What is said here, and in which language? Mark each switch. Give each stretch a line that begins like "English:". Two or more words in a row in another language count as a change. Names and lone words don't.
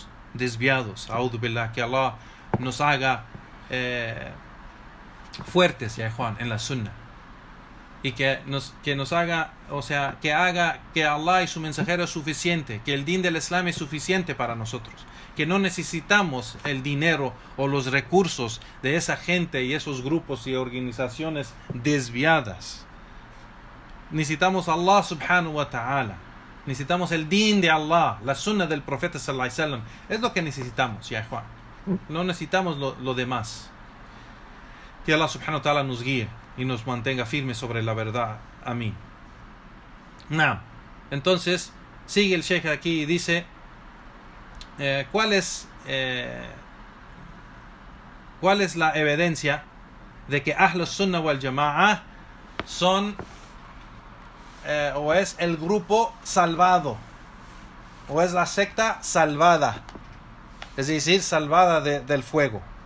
Arabic: أعوذ بالله,
Spanish: que Allah nos haga fuertes, ya Juan, en la sunna, y que nos haga, o sea, que haga que Allah y su mensajero es suficiente, que el din del Islam es suficiente para nosotros, que no necesitamos el dinero o los recursos de esa gente y esos grupos y organizaciones desviadas. Necesitamos
Arabic: الله سبحانه وتعالى,
Spanish: necesitamos el din de Allah, la sunna del profeta
Arabic: صلى الله عليه وسلم,
Spanish: es lo que necesitamos, ya Juan, no necesitamos lo demás. Que
Arabic: الله سبحانه وتعالى
Spanish: nos guíe y nos mantenga firmes sobre la verdad. Amén. Entonces sigue el sheikh aquí y dice, ¿cuál es la evidencia de que
Arabic: أهل السنة والجماعة
Spanish: son o es el grupo salvado, o es la secta salvada, es decir, salvada del fuego?